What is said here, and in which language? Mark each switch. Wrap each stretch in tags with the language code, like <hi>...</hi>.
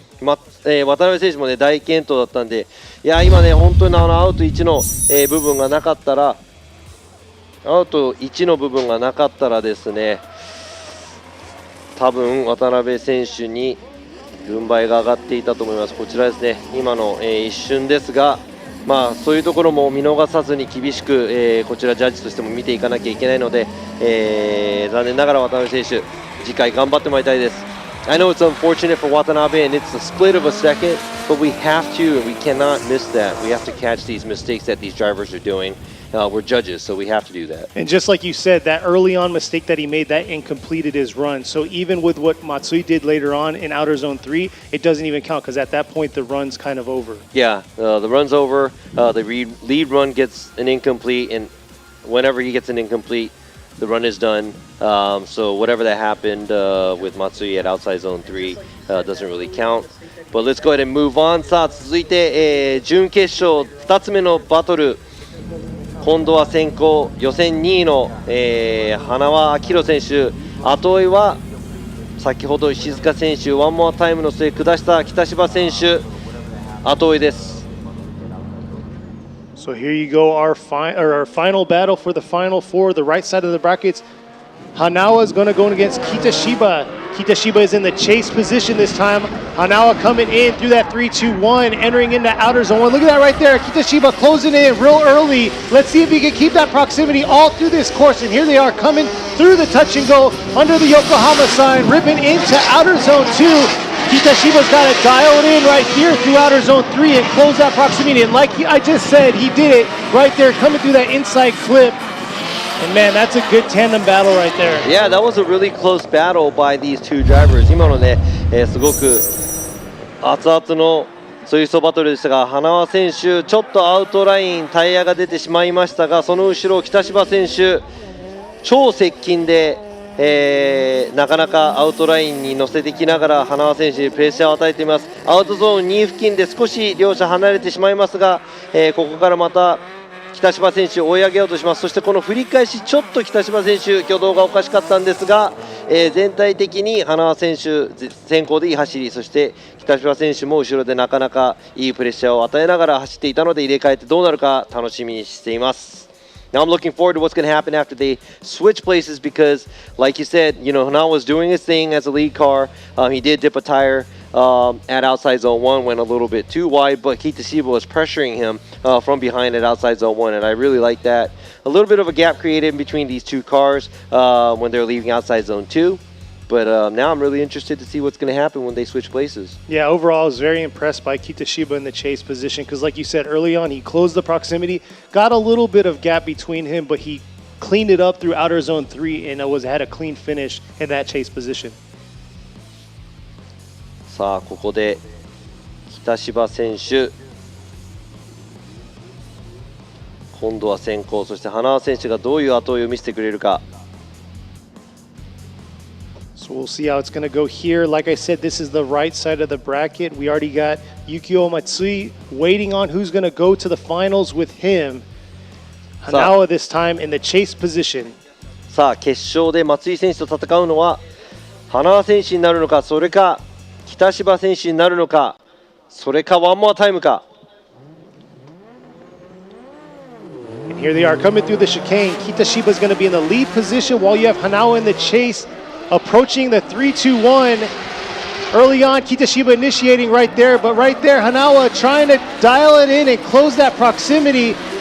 <ja>渡辺選手も、ね、大健闘だったんでいや今ね本当にアウト1の、部分がなかったらアウト1の部分がなかったらですね多分渡辺選手に軍配が上がっていたと思います。こちらですね今の、一瞬ですがそういうところも見逃さずに厳しく、こちらジャッジとしても見ていかなきゃいけないので、残念ながら渡辺選手次回頑張ってもらいたいです。</ja> <en>I know it's unfortunate for Watanabe and it's a split of a second, but we have to and we cannot miss that. We have to catch these mistakes that these drivers are doing. We're judges, so we have to do that. And just like you said, that early on mistake that he made, that incompleted his run. So even with what Matsui did later on in Outer Zone 3, it doesn't even count because at that point the run's kind of over. Yeah, the run's over. The lead run gets an incomplete, and whenever he gets an incomplete, the run is done. So whatever that happened with Matsui at outside zone 3 doesn't really count. But let's go ahead and move on.</en> <ja>さあ続いて、準決勝2つ目のバトル。今度は先行予選2位の、花輪明宏選手。後追いは先ほど石塚選手ワンモアタイムの末下した北芝選手。後追いです。</ja> <en>So here you go, our final battle for the final four, the right side of the brackets. Hanawa is going to go against Kitashiba. Kitashiba is in the chase position this time. Hanawa coming in through that 3-2-1, entering into outer zone 1. Look at that right there. Kitashiba closing in real early. Let's see if he can keep that proximity all through this course. And here they are coming through the touch and go under the Yokohama sign, ripping into outer zone 2. Kitashiba's got to dial it in right here through outer zone 3 and close that proximity. And like I just said, he did it right there, coming through that inside clip. And man, that's a good tandem battle right there. Yeah, that was a really close battle by these two drivers.</en> <ja>今のね、すごく熱々のそういうバトルでしたが、花輪選手ちょっとアウトラインタイヤが出てしまいましたが、その後ろ北芝選手超接近で、なかなかアウトラインに乗せてきながら花輪選手にプレッシャーを与えています。アウトゾーン2付近で少し両者離れてしまいますが、ここからまた北芝選手を追い上げようとします。そしてこの振り返しちょっと北芝選手挙動がおかしかったんですが、全体的に花輪選手先行でいい走り、そして北芝選手も後ろでなかなかいいプレッシャーを与えながら走っていたので入れ替えてどうなるか楽しみにしています。</ja> <en>Now I'm looking forward to what's going to happen after they switch places because, like you said, Hana was doing his thing as a lead car. He did dip a tire at outside zone 1, went a little bit too wide, but Kitashiba was pressuring him from behind at outside zone 1, and I really like that. a little bit of a gap created in between these two cars when they're leaving outside zone 2. But now I'm really interested to see what's going to happen when they switch places. Yeah, overall, I was very impressed by Kitashiba in the chase position because, like you said early on, he closed the proximity, got a little bit of gap between him, but he cleaned it up through outer zone 3 and had a clean finish in that chase position.</en> <ja>さあここで北芝選手今度は先行、そして花輪選手がどういう後追いを見せてくれるか。</ja> <en>So we'll see how it's going to go here. Like I said, this is the right side of the bracket. We already got Yukio Matsui waiting on who's going to go to the finals with him. Hanawa this time in the chase position.</en> <ja>さあ決勝で松井選手と戦うのは花輪選手になるのか、それか北芝選手になるのか、それかワンモアタイムか。</ja> <en>And here they are coming through the chicane. Kitashiba is going to be in the lead position while you have Hanawa in the chase. Approaching the 3-2-1. Early on, Kitashiba initiating right there, but right there, Hanawa trying to dial it in and close that proximity.</en>